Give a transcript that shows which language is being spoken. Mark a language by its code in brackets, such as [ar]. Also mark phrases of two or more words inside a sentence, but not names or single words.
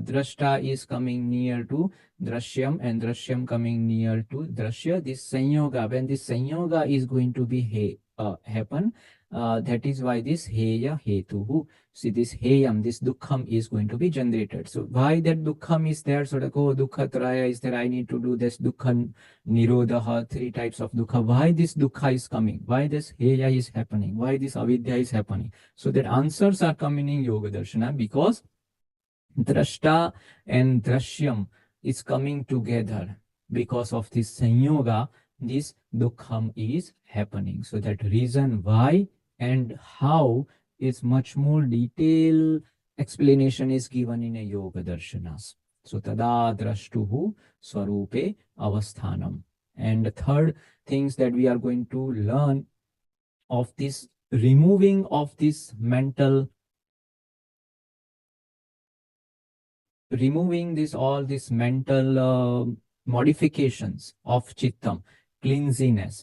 [en] Drashta is coming near to drashyam and drashyam coming near to drashya. This sanyoga, when this sanyoga is going to be happen, that is why this [sa] heya hetuhu. [en] See, this heyam, this dukkham is going to be generated. So why that dukkham is there? So like, oh, [sa] dukkha traya [en] is there. I need to do this [sa] dukkha nirodha, [en] three types of dukkha. Why this dukkha is coming? Why this heya is happening? Why this avidya is happening? So that answers are coming in Yoga Darshana, because drashta and drashyam is coming together. Because of this sanyoga, this dukkham is happening. So that reason why and how is much more detailed explanation is given in a Yoga Darshanas. [sa] So tada drashtuhu swarupe avasthanam. [en] And the third things that we are going to learn of this removing of this mental, removing this all these mental modifications of chittam, cleansiness.